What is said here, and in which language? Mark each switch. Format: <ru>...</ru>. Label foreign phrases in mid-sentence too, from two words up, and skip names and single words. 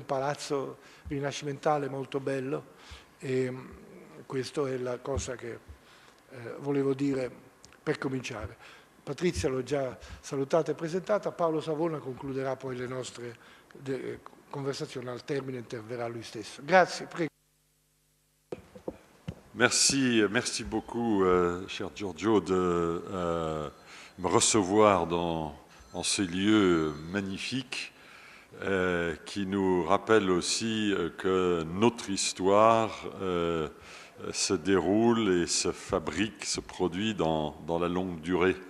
<it>Questo è un palazzo rinascimentale molto bello, questa è la cosa che volevo dire per cominciare. Patrizia l'ho già salutata e presentata, Paolo Savona concluderà poi le nostre conversazioni, al termine interverrà lui stesso. Grazie, prego.</it> <fr>Merci beaucoup, cher Giorgio, de me recevoir en ces lieux magnifiques qui nous rappellent aussi que notre histoire se déroule et se fabrique, se produit dans la longue durée.</fr>